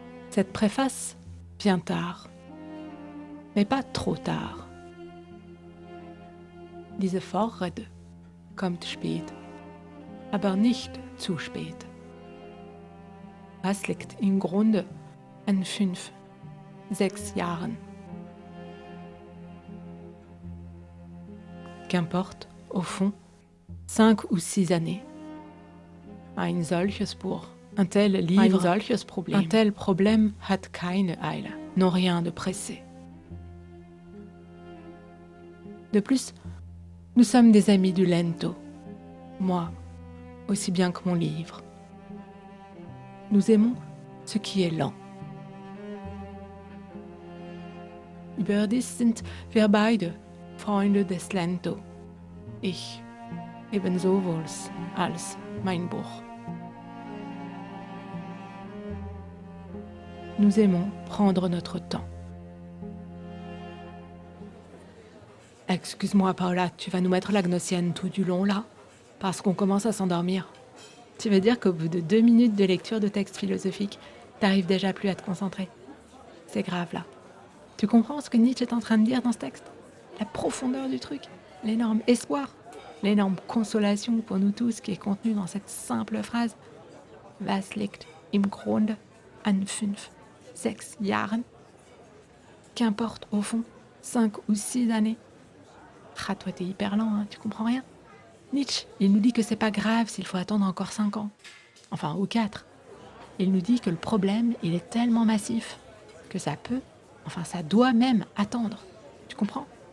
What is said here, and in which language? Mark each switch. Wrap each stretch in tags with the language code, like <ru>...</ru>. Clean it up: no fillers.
<fr>Cette préface vient tard, mais pas trop tard.</fr> <de>Diese Vorrede kommt spät, aber nicht zu spät. Was liegt im Grunde an 5, 6 Jahren?</de> <fr>Qu'importe, au fond, 5 ou 6 années.</fr> <de>Ein solches Buch,</de> <fr>un tel livre,</fr> <de>ein solches Problem.</de> <fr>Un tel</fr> <de>Problem hat keine Eile,</de> <fr>n'ont rien de pressé. De plus, nous sommes des amis du Lento, moi, aussi bien que mon livre. Nous aimons ce qui est lent.</fr> <de>Überdies sind wir beide Freunde des Lento. Ich ebensowohl als mein Buch.</de> <fr>Nous aimons prendre notre temps. Excuse-moi Paola, tu vas nous mettre la gnossienne tout du long là, parce qu'on commence à s'endormir. Tu veux dire qu'au bout de 2 minutes de lecture de texte philosophique, t'arrives déjà plus à te concentrer? C'est grave là. Tu comprends ce que Nietzsche est en train de dire dans ce texte? La profondeur du truc, l'énorme espoir, l'énorme consolation pour nous tous qui est contenue dans cette simple phrase.</fr> <de>Was liegt im Grunde an 5, 6 Jahren?</de> <fr>Qu'importe au fond, 5 ou 6 années. Ah, toi t'es hyper lent, hein, tu comprends rien? Nietzsche, il nous dit que c'est pas grave s'il faut attendre encore 5 ans. Enfin, ou 4. Il nous dit que le problème, il est tellement massif que ça peut, enfin ça doit même attendre. Tu comprends?</fr>